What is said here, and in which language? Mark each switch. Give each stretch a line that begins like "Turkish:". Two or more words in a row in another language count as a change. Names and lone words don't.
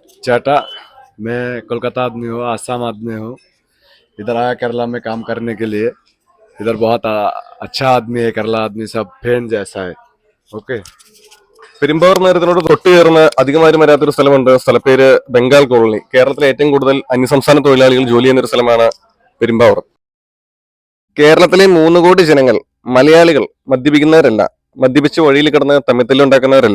Hindi: चाटा। मैं कोलकाता आदमी हूँ, आसाम आदमी हूँ। इधर आया केरला में काम करने के लिए। इधर बहुत अच्छा आदमी है, केरला आदमी सब फैन जैसा है। ओके।
Malayalam: പെരുമ്പാവൂർ നഗരത്തിനോട് തൊട്ട് ചേർന്ന് അധികമാരും വരാത്തൊരു സ്ഥലമുണ്ട്. സ്ഥലപ്പേര് ബംഗാൾ കോളനി. കേരളത്തിലെ ഏറ്റവും കൂടുതൽ അന്യസംസ്ഥാന തൊഴിലാളികൾ ജോലി ചെയ്യുന്ന ഒരു സ്ഥലമാണ് പെരുമ്പാവൂർ. കേരളത്തിലെ 3 കോടി ജനങ്ങൾ മലയാളികൾ മദ്യപിക്കുന്നവരല്ല, മദ്യപിച്ച് വഴിയിൽ കിടന്ന് തമ്മിത്തല്ലുണ്ടാക്കുന്നവരല്ല.